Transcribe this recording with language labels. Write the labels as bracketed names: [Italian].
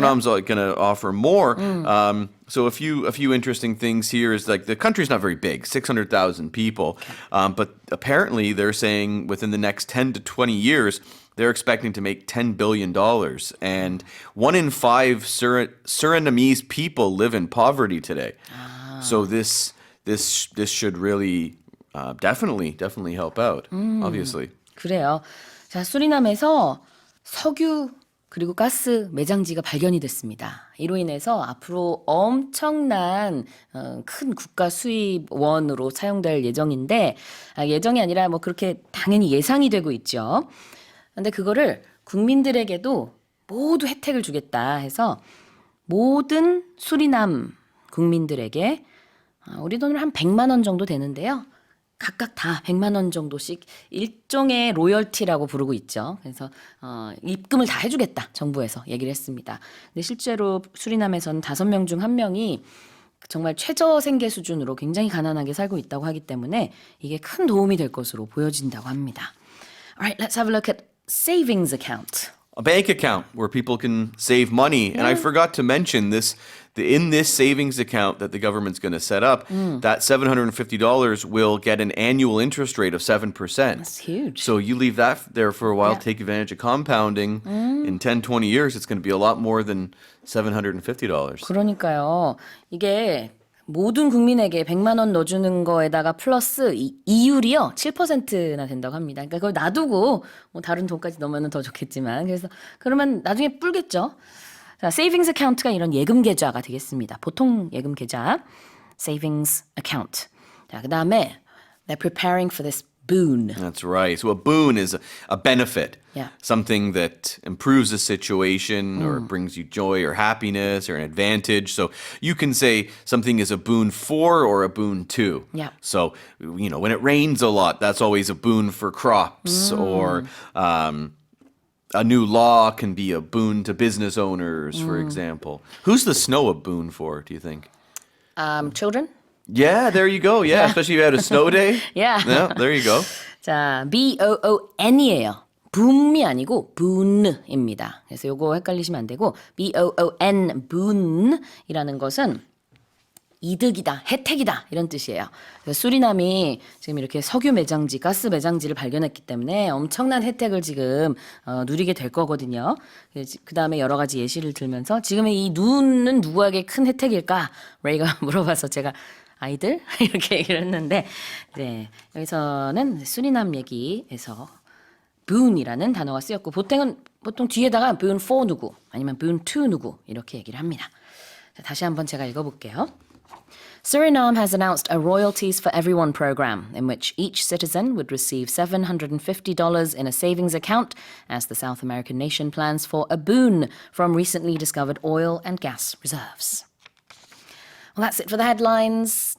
[English] Suriname's going to offer more. So a few interesting things here is like the country's not very big, 600,000 people, but apparently they're saying within the next 10 to 20 years. They're expecting to make $10 billion. And 1 in 5 Surinamese people live in poverty today. So this should really definitely help out, obviously. [Korean] 그래요. 자, 수리남에서 석유 그리고 가스 매장지가 발견이 됐습니다. 이로 인해서 앞으로 엄청난 큰 국가 수입원으로 사용될 예정인데 예정이 아니라 뭐 그렇게 당연히 예상이 되고 있죠. 근데 그거를 국민들에게도 모두 혜택을 주겠다 해서 모든 수리남 국민들에게 우리 돈으로 한 100만 원 정도 되는데요. 각각 다 100만 원 정도씩 일종의 로열티라고 부르고 있죠. 그래서 입금을 다 해주겠다 정부에서 얘기를 했습니다. 근데 실제로 수리남에서는 5명 중 1명이 정말 최저 생계 수준으로 굉장히 가난하게 살고 있다고 하기 때문에 이게 큰 도움이 될 것으로 보여진다고 합니다. [English] Alright, let's have a look at savings account. A bank account where people can save money. And I forgot to mention this. In this savings account that the government's going to set up, that $750 will get an annual interest rate of 7%. That's huge. So you leave that there for a while, Yeah. take advantage of compounding. In 10, 20 years, it's going to be a lot more than $750. [Korean] 그러니까요. 이게 모든 국민에게 100만 원 넣어주는 거에다가 플러스 이율이요 7%나 된다고 합니다. 그러니까 그걸 놔두고 뭐 다른 돈까지 넣으면 더 좋겠지만 그래서 그러면 나중에 불겠죠. 자, 세이빙스 어카운트가 이런 예금 계좌가 되겠습니다. 보통 예금 계좌, savings account. 자, 그다음에 [English] they're preparing for this boon. That's right. So a boon is a benefit. Yeah. Something that improves a situation or brings you joy or happiness or an advantage. So you can say something is a boon for or a boon to. Yeah. So, when it rains a lot, that's always a boon for crops or a new law can be a boon to business owners, for example. Who's the snow a boon for, do you think? Children? Yeah, there you go. Yeah, especially if you had a snow day. Yeah. Yeah, there you go. [Korean] 자, boon이에요. boom이 아니고 boon입니다. 그래서 요거 헷갈리시면 안 되고 boon, boon이라는 것은 이득이다, 혜택이다 이런 뜻이에요. 그래서 수리남이 지금 이렇게 석유 매장지, 가스 매장지를 발견했기 때문에 엄청난 혜택을 지금 누리게 될 거거든요. 그 다음에 여러 가지 예시를 들면서 지금의 이 눈은 누구에게 큰 혜택일까? 레이가 물어봐서 제가 아이들 이렇게 얘기를 했는데 네, 여기서는 수리남 얘기에서 boon이라는 단어가 쓰였고 보통 뒤에다가 boon for 누구 아니면 boon to 누구 이렇게 얘기를 합니다. 자, 다시 한번 제가 읽어볼게요. [English] Suriname has announced a Royalties for Everyone program in which each citizen would receive $750 in a savings account as the South American nation plans for a boon from recently discovered oil and gas reserves. Well, that's it for the headlines.